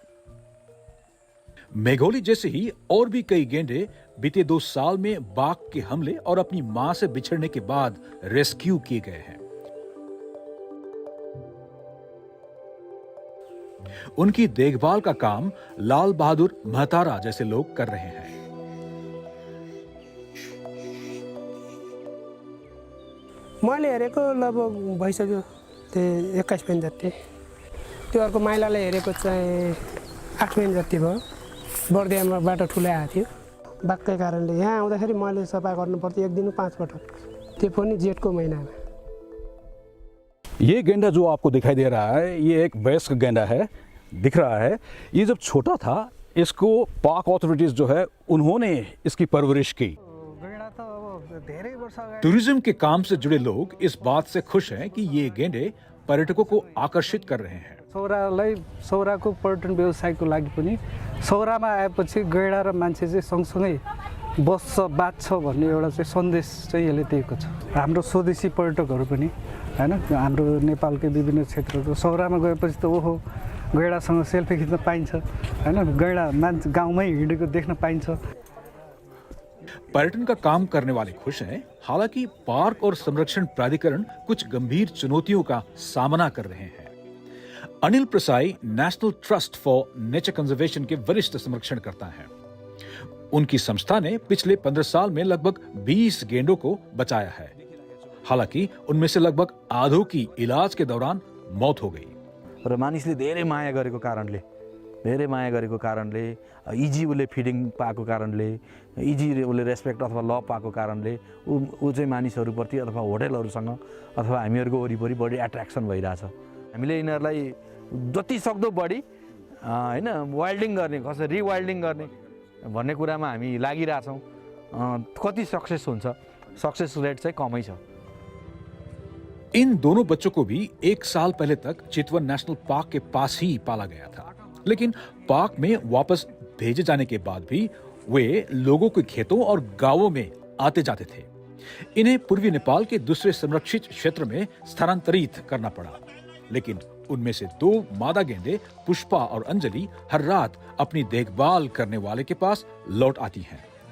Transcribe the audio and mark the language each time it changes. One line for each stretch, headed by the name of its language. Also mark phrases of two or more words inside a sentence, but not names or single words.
Hindi: मेघौली जैसे ही और भी कई गेंडे बीते 2 साल में बाघ के हमले और अपनी मां से बिछड़ने के बाद रेस्क्यू किए गए हैं। उनकी देखभाल का काम लाल बहादुर महतारा जैसे लोग कर रहे हैं।
Nepali: मैले हेरेको लगभग भइसक्यो 21 दिन जति। त्यो अर्को माइलाले हेरेको चाहिँ 8 दिन जति भयो। बर्दियामा बाटो ठुलै आएको थियो। बाघकै कारणले यहाँ आउँदाखेरि मैले सफा गर्नु पर्थ्यो एक दिन 5 पटक, त्यो पनि जेठको महिनामा।
Hindi: ये गेंडा जो आपको दिखाई दे रहा है, ये एक वयस्क गेंडा है, दिख रहा है। ये जब छोटा था, इसको
English: park authorities
Hindi: जो है उन्होंने इसकी परवरिश की। टूरिज्म के काम से जुड़े लोग इस बात से खुश हैं कि ये गेंडे पर्यटकों को आकर्षित कर रहे हैं।
Nepali: सौराको पर्यटन व्यवसायको लागि पनि सौरामा आएपछि गैंडा र मान्छे चाहिँ सँगसँगै बस्छ बाँच्छ भन्ने एउटा चाहिँ सन्देश चाहिँ यसले दिएको छ। हाम्रो स्वदेशी पर्यटकहरू पनि हैन, हाम्रो नेपालकै विभिन्न क्षेत्रको सौरामा गएपछि त ओहो गैंडासँग सेल्फी खिच्न पाइन्छ हैन, गैंडा मान्छे गाउँमै हिँडेको देख्न पाइन्छ।
Hindi: पर्यटन का काम करने वाले खुश हैं। हालांकि पार्क और संरक्षण प्राधिकरण कुछ गंभीर चुनौतियों का सामना कर रहे हैं। अनिल प्रसाई नेशनल ट्रस्ट फॉर नेचर कंजर्वेशन के वरिष्ठ संरक्षणकर्ता हैं। उनकी संस्था ने पिछले 15 साल में लगभग 20 गेंडों को बचाया है। हालांकि उनमें से लगभग आधों की इलाज के दौरान मौत हो गई।
Nepali: र मानिसले धेरै माया गरेको कारणले इजी उसले फिडिङ पाएको कारणले, इजी उसले रेस्पेक्ट अथवा लभ पाएको कारणले ऊ चाहिँ मानिसहरूप्रति अथवा होटलहरूसँग अथवा हामीहरूको वरिपरि बढी एट्र्याक्सन भइरहेछ। हामीले यिनीहरूलाई जति सक्दो बढी हैन वाइल्डिङ गर्ने, कसरी रिवाइल्डिङ गर्ने भन्ने कुरामा हामी लागिरहेछौँ। कति सक्सेस हुन्छ,
English: success rate
Nepali: चाहिँ कमै छ।
Hindi: इन दोनों बच्चों को भी 1 साल पहले तक चितवन नेशनल पार्क के पास ही पाला गया था, लेकिन पार्क में वापस भेजे जाने के बाद भी वे लोगों के खेतों और गांवों में आते जाते थे। इन्हें पूर्वी नेपाल के दूसरे संरक्षित क्षेत्र में स्थानांतरित करना पड़ा, लेकिन उनमें से 2 मादा गेंडे पुष्पा और अंजलि हर रात अपनी देखभाल करने वाले के पास लौट आती हैं।